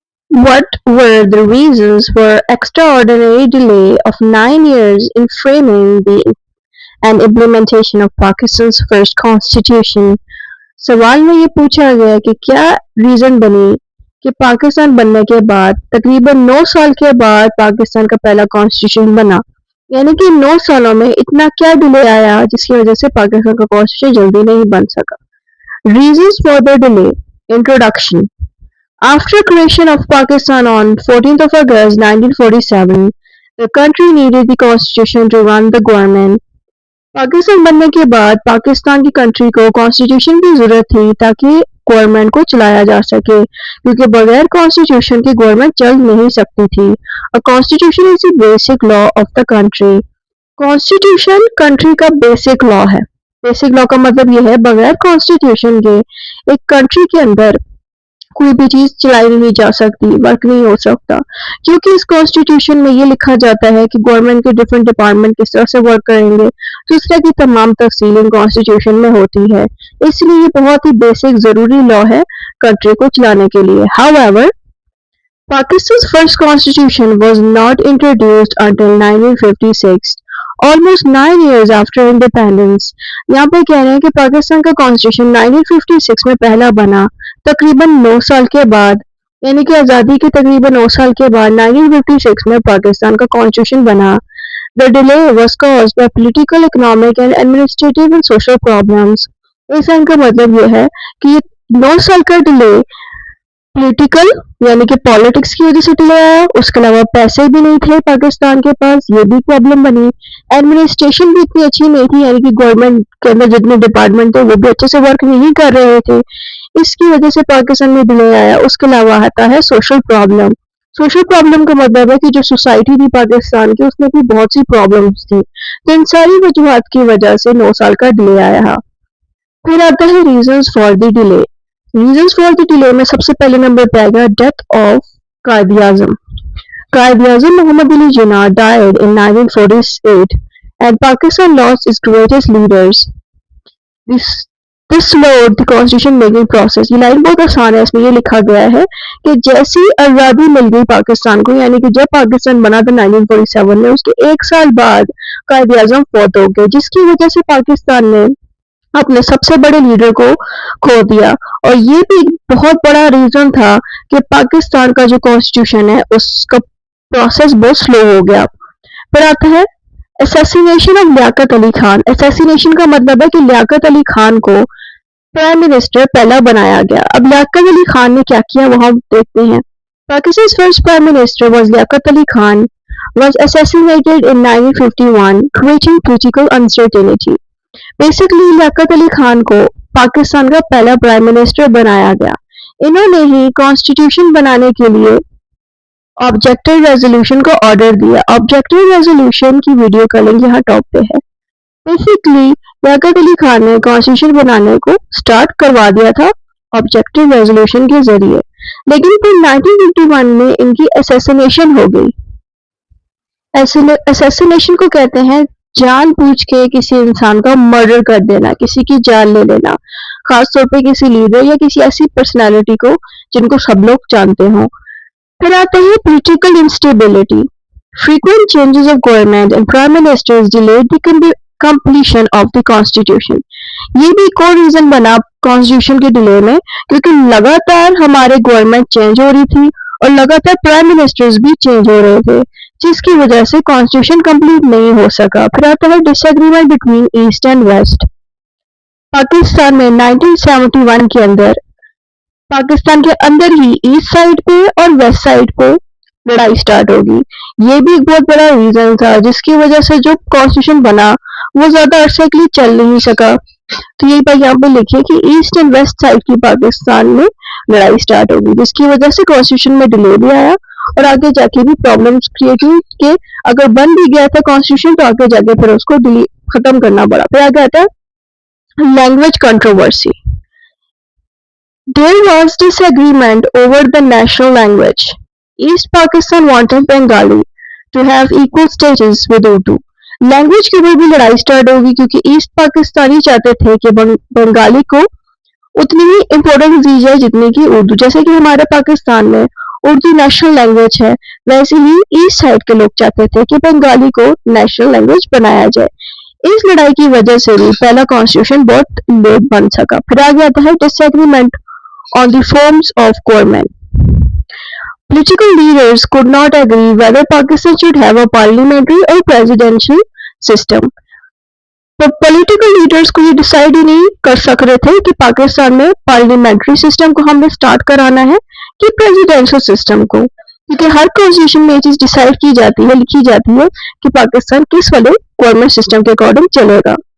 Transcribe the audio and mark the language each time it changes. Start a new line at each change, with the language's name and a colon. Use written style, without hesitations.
English: What were the reasons for extraordinary delay of 9 years in framing and implementation of Pakistan's first constitution?
Urdu: سوال میں یہ پوچھا گیا کہ کیا ریزن بنی کہ پاکستان بننے کے بعد تقریباً 9 سال کے بعد پاکستان کا پہلا کانسٹیٹیوشن بنا، یعنی کہ 9 سالوں میں اتنا کیا ڈیلے آیا جس کی وجہ سے پاکستان کا کانسٹیٹیوشن جلدی نہیں بن سکا.
English: Reasons for the delay. Introduction. After creation of Pakistan on 14th of August 1947, the country needed the constitution to run the government.
Urdu: Pakistan بننے کے بعد پاکستان کی کنٹری کو کانسٹیٹیوشن کی ضرورت تھی تاکہ گورنمنٹ کو چلایا جا سکے، کیونکہ بغیر کانسٹیٹیوشن کی گورنمنٹ چل نہیں سکتی تھی.
English: Constitution is the basic law of the country.
Urdu: Constitution country کا بیسک لا ہے. بیسک لا کا مطلب یہ ہے بغیر کانسٹیٹیوشن کے ایک کنٹری کے اندر کوئی بھی چیز چلائی نہیں جا سکتی، ورک نہیں ہو سکتا، کیونکہ اس کانسٹیٹیوشن میں یہ لکھا جاتا ہے کہ گورنمنٹ کے ڈفرینٹ ڈپارٹمنٹ کس طرح سے ورک کریں گے. تو اس طرح کی تمام تفصیلیں کانسٹیٹیوشن میں ہوتی ہے، اس لیے یہ بہت ہی بیسک ضروری لا ہے کنٹری کو چلانے کے لیے.
English: However, Pakistan's first constitution was not introduced until 1956, almost 9 years after independence.
Urdu: یہاں پہ کہہ رہے ہیں کہ پاکستان کا کانسٹیٹیوشن 1956 میں پہلا بنا، تقریباً 9 سال کے بعد، یعنی کہ آزادی کے تقریباً 9 سال کے بعد 1956 میں پاکستان کا کانسٹیٹیوشن بنا.
English: The delay was caused by political, economic and administrative and social problems.
Urdu: اس کا مطلب یہ ہے کہ یہ 9 سال کا ڈیلے پولیٹیکل یعنی کہ پالیٹکس کی وجہ سے ڈیلے آیا، اس کے علاوہ پیسے بھی نہیں تھے پاکستان کے پاس، یہ بھی پرابلم بنی. ایڈمنسٹریشن بھی اتنی اچھی نہیں تھی، یعنی کہ گورنمنٹ کے اندر جتنے ڈپارٹمنٹ تھے وہ بھی اچھے سے ورک نہیں کر رہے تھے، اس کی وجہ سے پاکستان میں ڈیلے آیا. اس کے علاوہ آتا ہے سوشل پرابلم. سوشل پرابلم کا مطلب ہے کہ جو سوسائٹی تھی پاکستان کی اس میں بھی بہت سی پرابلمس تھی، تو ان ساری وجوہات کی وجہ سے 9 سال کا ڈیلے آیا. پھر آتا ہے
English: Reasons for the delay. Reasons for the delay
Urdu: میں سب سے پہلے نمبر پہ آئے گا
English: Death of Quaid Azam. Quaid Azam Muhammad Ali Jinnah died in 1948 and Pakistan lost its greatest leaders. This slowed the constitution making process.
Urdu: یہ لائن بہت آسان ہے، اس میں یہ لکھا گیا ہے کہ جیسی آزادی مل گئی پاکستان کو، یعنی کہ جب پاکستان بنا تھا 1947 میں، اس کے 1 سال بعد قائد اعظم فوت ہو گئے، جس کی وجہ سے پاکستان نے اپنے سب سے بڑے لیڈر کو کھو دیا. اور یہ بھی ایک بہت بڑا ریزن تھا کہ پاکستان کا جو کانسٹیٹیوشن ہے اس کا پروسیس بہت سلو ہو گیا. پھر آتا ہے
English: Assassination of Liaquat Ali Khan.
Urdu: Assassination کا مطلب ہے کہ لیاقت علی خان کو پرائم منسٹر پہلا بنایا گیا. اب لیاقت علی خان نے کیا کیا وہ ہم دیکھتے ہیں.
English: Pakistan's first prime minister was Liaquat Ali Khan was assassinated in 1951, creating political uncertainty.
Urdu: Basically Liaquat Ali Khan کو پاکستان کا پہلا پرائم منسٹر بنایا گیا. انہوں نے ہی کانسٹیٹیوشن بنانے کے لیے آبجیکٹو ریزولوشن کو آرڈر دیا. آبجیکٹو ریزولوشن کی ویڈیو کا لنک یہاں ٹاپ پہ ہے. بیسکلی لیاقت علی خان نے کانسٹیٹیوشن بنانے کو سٹارٹ کروا دیا تھا آبجیکٹو ریزولوشن کے ذریعے، لیکن پھر 1951 میں ان کی اسیسینیشن ہو گئی. اسیسینیشن کو کہتے ہیں جان بوجھ کے کسی انسان کا مرڈر کر دینا، کسی کی جان لے لینا، خاص طور پہ کسی لیڈر یا کسی ایسی پرسنالٹی کو جن کو سب لوگ جانتے ہوں. پھر آتے ہیں
English: Political instability. Frequent changes of government and prime ministers delayed the completion of the constitution.
Urdu: یہ بھی ایک اور ریزن بنا کانسٹیٹیوشن کے ڈیلے میں، کیونکہ لگاتار ہمارے گورنمنٹ چینج ہو رہی تھی اور لگاتار پرائم منسٹرز بھی چینج ہو رہے تھے، جس کی وجہ سے کانسٹیٹیوشن کمپلیٹ نہیں ہو سکا. پھر آتا ہے
English: Disagreement between East and West.
Urdu: Pakistan میں 1971 کے اندر پاکستان کے اندر ہی ایسٹ سائڈ پہ اور ویسٹ سائڈ پہ لڑائی سٹارٹ ہوگی. یہ بھی ایک بہت بڑا ریزن تھا جس کی وجہ سے جو کانسٹیٹیوشن بنا وہ زیادہ عرصے کے لیے چل نہیں سکا. تو یہی بات یہاں پہ لکھیے کہ ایسٹ اینڈ ویسٹ سائڈ کی پاکستان میں لڑائی سٹارٹ ہوگی، جس کی وجہ سے کانسٹیٹیوشن میں ڈیلے بھی آیا اور آگے جا کے بھی پرابلمس کریٹ ہوئی کہ اگر بن بھی گیا تھا کانسٹیٹیوشن تو آگے جا کے پھر اس کو ختم کرنا پڑا. پھر آگے آتا ہے
English: Language controversy. There was disagreement over the national language. East Pakistan wanted Bengali to have equal status with Urdu.
Urdu: Language کے اوپر بھی لڑائی سٹارٹ ہوگی کیونکہ ایسٹ پاکستانی چاہتے تھے کہ بنگالی کو اتنی ہی امپورٹنس دی جائے جتنی کہ اردو. جیسے کہ ہمارے پاکستان میں اردو نیشنل لینگویج ہے، ویسے ہی ایسٹ سائڈ کے لوگ چاہتے تھے کہ بنگالی کو نیشنل لینگویج بنایا جائے. اس لڑائی کی وجہ سے بھی پہلا کانسٹیٹیوشن بہت لیٹ بن سکا. پھر آگے آتا ہے
English: Disagreement on the forms of government. Political leaders could not agree whether Pakistan should have a parliamentary or presidential system.
Urdu: تو پولیٹیکل لیڈرز کو یہ ڈیسائیڈ ہی نہیں کر سک رہے تھے کہ پاکستان میں پارلیمنٹری سسٹم کو ہم نے سٹارٹ کرانا ہے کہ پریزیڈینشل سسٹم کو، کیونکہ ہر کانسٹیٹیوشن میں یہ چیز ڈیسائیڈ کی جاتی ہے، لکھی جاتی ہے کہ پاکستان کس والے گورنمنٹ سسٹم کے اکارڈنگ چلے گا.